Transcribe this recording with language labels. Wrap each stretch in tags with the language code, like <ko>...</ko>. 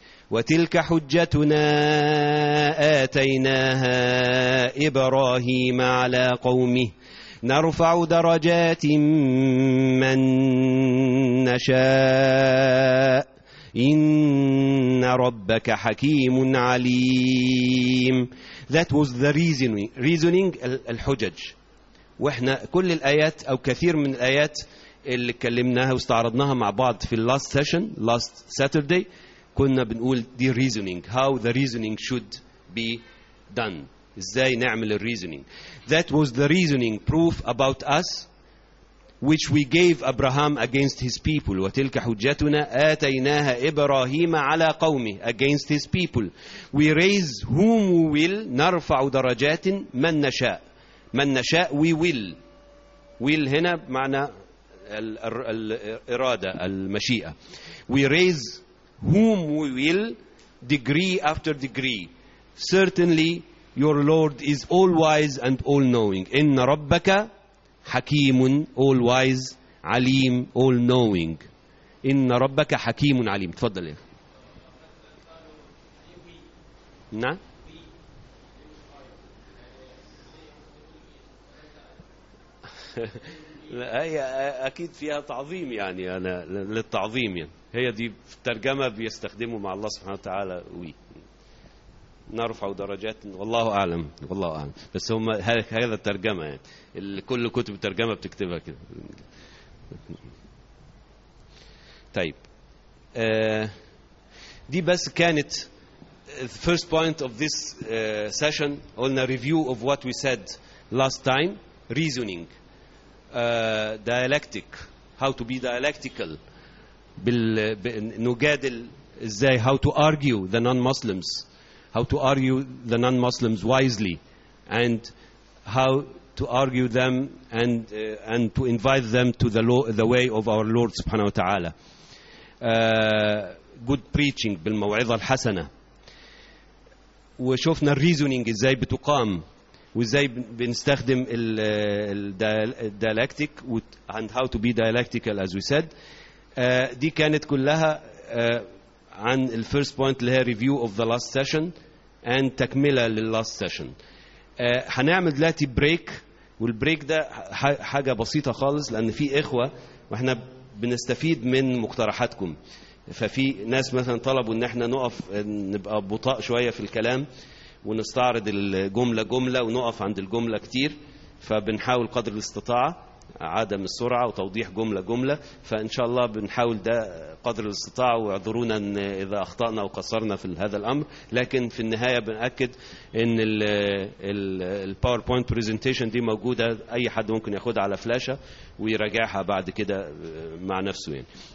<ar>وتلك حجتنا آتيناها إبراهيم على قومه نرفع درجات من نشاء إن ربك حكيم عليم.</ar> <en>That was the reasoning, الحجج.</en> <ar>وإحنا كل الآيات أو كثير من الآيات اللي كلمناها واستعرضناها مع بعض في</ar> <en>last session, last Saturday,</en> <ar>كنا بنقول</ar> <en>the reasoning, how the reasoning should be done,</en> <ar>إزاي نعمل الreasoning.</ar> <en>That was the reasoning, proof about us, which we gave Abraham against his people.</en> <ar>وتلك حجتنا آتيناها إبراهيم على قومه,</ar> <en>against his people. We raise whom we will,</en> <ar>نرفع درجات من نشاء. من نشاء,</ar> <en>we will. Will</en> <ar>هنا معنى الإرادة المشيئة.</ar> <en>We raise whom we will degree after degree. Certainly your Lord is all wise and all knowing.</en> <ar>إن ربك حكيم, all wise, عليم, all knowing. إن ربك حكيم عليم. تفضل. هي أكيد فيها تعظيم, يعني أنا للتعظيم, يعني هي دي ترجمة بيستخدمه مع الله سبحانه وتعالى. وي نرفع درجات والله أعلم, والله أعلم, بس هم هذا الترجمة, يعني كل كتب الترجمة بتكتبها كده. طيب دي بس كانت</ar> <en>the first point of this session, قلنا review of what we said last time, reasoning, dialectic, how to be dialectical,</en> <ar>نجادل ازاي,</ar> <en>how to argue the non-Muslims, how to argue the non-Muslims wisely, and how to argue them and to invite them to the way of our Lord subhanahu wa ta'ala, good preaching,</en> <ar>بالموعظة الحسنة, وشوفنا الريزونينج ازاي بتقام وازاي بنستخدم الديالكتيك</ar> <en>and how to be dialectical as we said.</en> <ar>دي كانت كلها عن ال first point اللي هي</ar> <en>review of the last session and</en> <ar>تكملة لل last session. هنعمل دلوقتي break, والبريك ده حاجة بسيطة خالص لان في اخوة واحنا بنستفيد من مقترحاتكم, ففي ناس مثلا طلبوا ان احنا نقف نبقى بطاء شوية في الكلام ونستعرض الجملة جملة ونقف عند الجملة كتير, فبنحاول قدر الاستطاعة عدم السرعة وتوضيح جملة جملة, فان شاء الله بنحاول ده قدر الاستطاعة, واعذرونا ان اذا اخطأنا وقصرنا في هذا الامر, لكن في النهاية بنأكد ان الباوربوينت بريزنتيشن دي موجودة, اي حد ممكن ياخدها على فلاشة ويراجعها بعد كده مع نفسه يعني.</ar>